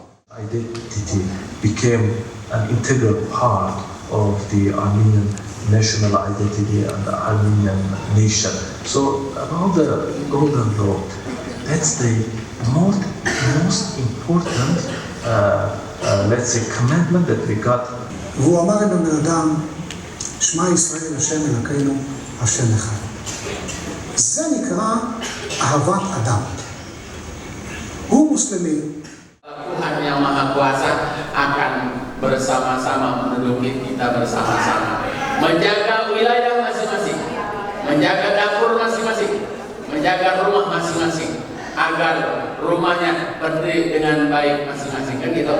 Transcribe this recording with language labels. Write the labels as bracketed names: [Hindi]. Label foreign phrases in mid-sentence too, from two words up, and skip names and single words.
[English] Identity became an integral part of the Armenian national identity and the Armenian nation. So about the Golden Law, that's the most important, let's say, commandment that we got. [Hebrew] והוא אמר לבן אדם, שמע ישראל השם אלוקינו, השם אחד. זה נקרא אהבת אדם. הוא מוסלמי. [Indonesian] Tuhan yang Maha Kuasa akan bersama-sama menduduki kita bersama-sama, menjaga wilayah masing-masing, menjaga dapur masing-masing, menjaga rumah masing-masing, agar rumahnya berdiri dengan baik masing-masing, kan gitu.